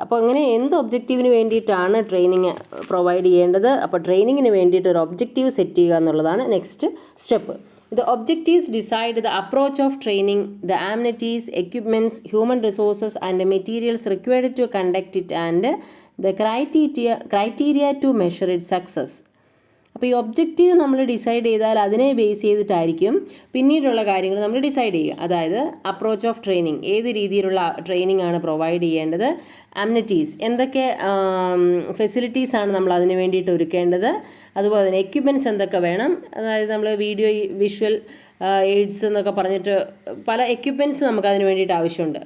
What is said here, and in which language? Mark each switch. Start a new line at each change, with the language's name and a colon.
Malayalam: അപ്പോൾ അങ്ങനെ എന്ത് ഒബ്ജക്റ്റീവിന് വേണ്ടിയിട്ടാണ് ട്രെയിനിങ് പ്രൊവൈഡ് ചെയ്യേണ്ടത്? അപ്പോൾ ട്രെയിനിങ്ങിന് വേണ്ടിയിട്ട് ഒരു ഒബ്ജക്റ്റീവ് സെറ്റ് ചെയ്യുക എന്നുള്ളതാണ് next step.
English: The objectives decide the approach of training, the amenities, equipments, human resources and the materials required to conduct it and the criteria to measure its success.
Malayalam: അപ്പോൾ ഈ objective നമ്മൾ decide ചെയ്താൽ അതിനെ base ചെയ്തിട്ടായിരിക്കും പിന്നീടുള്ള കാര്യങ്ങൾ നമ്മൾ decide ചെയ്യുക. അതായത് അപ്രോച്ച് ഓഫ് ട്രെയിനിങ്, ഏത് രീതിയിലുള്ള ട്രെയിനിങ് ആണ് പ്രൊവൈഡ് ചെയ്യേണ്ടത്, അമ്നിറ്റീസ്, എന്തൊക്കെ ഫെസിലിറ്റീസ് ആണ് നമ്മൾ അതിന് വേണ്ടിയിട്ട് ഒരുക്കേണ്ടത്, അതുപോലെ തന്നെ എക്യുപ്മെൻറ്റ്സ് എന്തൊക്കെ വേണം, അതായത് നമ്മൾ വിഷ്വൽ എയ്ഡ്സ് എന്നൊക്കെ പറഞ്ഞിട്ട് പല എക്യുപ്മെൻറ്റ്സ് നമുക്ക് അതിന് വേണ്ടിയിട്ട് ആവശ്യമുണ്ട്.